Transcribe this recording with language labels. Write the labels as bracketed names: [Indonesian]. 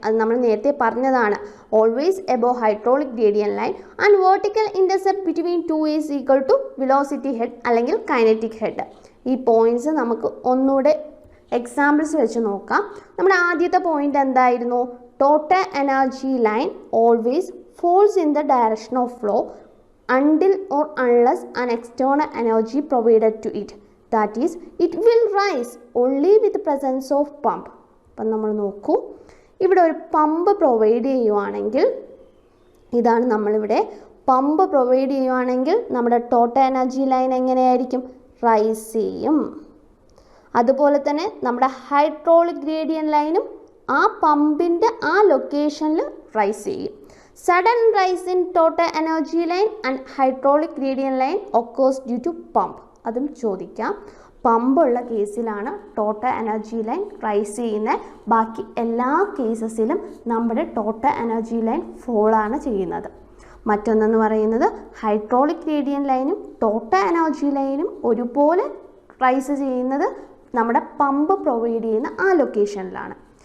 [Malayalam] അത് നമ്മൾ നേരത്തെ പറഞ്ഞതാണ്. [English] Always above hydraulic gradient line and vertical intercept between two is equal to velocity head അല്ലെങ്കിൽ kinetic head. [Malayalam] ഈ പോയിന്റ്സ് നമുക്ക് ഒന്നുകൂടെ എക്സാമ്പിൾസ് വെച്ച് നോക്കാം. നമ്മുടെ ആദ്യത്തെ പോയിന്റ് എന്തായിരുന്നു? [English] Total energy line always falls in the direction of flow until or unless an external energy provided to it. That is, it will rise only with the presence of pump. [Malayalam] അപ്പം നമ്മൾ നോക്കൂ, ഇവിടെ ഒരു pump provide ചെയ്യുവാണെങ്കിൽ, ഇതാണ് നമ്മളിവിടെ pump provide ചെയ്യുവാണെങ്കിൽ നമ്മുടെ ടോട്ടൽ എനർജി ലൈൻ എങ്ങനെയായിരിക്കും? റൈസ് ചെയ്യും. അതുപോലെ തന്നെ നമ്മുടെ ഹൈഡ്രോളിക് ഗ്രേഡിയന്റ് ലൈനും ആ പമ്പിൻ്റെ ആ ലൊക്കേഷനിൽ റൈസ് ചെയ്യും. [English] Sudden rise in total energy line and hydraulic gradient line occurs due to pump. [Malayalam] അതും ചോദിക്കാം. പമ്പുള്ള കേസിലാണ് ടോട്ടൽ എനർജി ലൈൻ റൈസ് ചെയ്യുന്നത്. ബാക്കി എല്ലാ കേസസിലും നമ്മുടെ ടോട്ടൽ എനർജി ലൈൻ ഫോൾ ആണ് ചെയ്യുന്നത്. മറ്റൊന്നെന്ന് പറയുന്നത് ഹൈഡ്രോളിക് ഗ്രേഡിയന്റ് ലൈനും ടോട്ടൽ എനർജി ലൈനും ഒരുപോലെ റൈസ് ചെയ്യുന്നത് നമ്മുടെ പമ്പ് പ്രൊവൈഡ് ചെയ്യുന്ന ആ ലൊക്കേഷനിലാണ്.